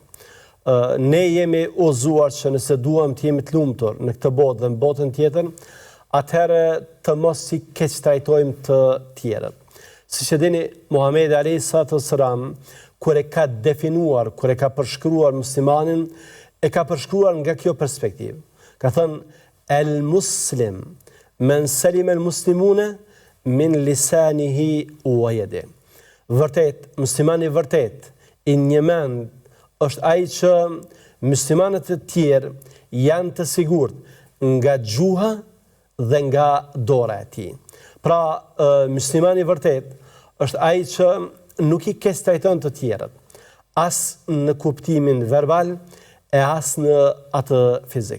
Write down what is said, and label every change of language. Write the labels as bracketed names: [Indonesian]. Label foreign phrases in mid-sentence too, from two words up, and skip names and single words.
[Albanian] Ne jemi udhëzuar që nëse duam të jemi të lumtur në këtë botë dhe në botën tjetër, atëherë të mos i keq trajtojmë të tjerët. Siç e dini, Muhamedi [Arabic] عليه السلام [Albanian] kur e ka definuar, kur e ka përshkruar muslimanin, e ka përshkruar nga kjo perspektivë. Ka thënë: [Arabic] "المسلم من سلم المسلمون من لسانه ويده." [Albanian] Vërtet, muslimani vërtet i një mend është ai që muslimanët e tjerë janë të sigurt nga gjuha dhe nga dora e tij. Pra, muslimani vërtet është ai që nuk i keq trajton të tjerët, as në kuptimin verbal e as në atë fizik.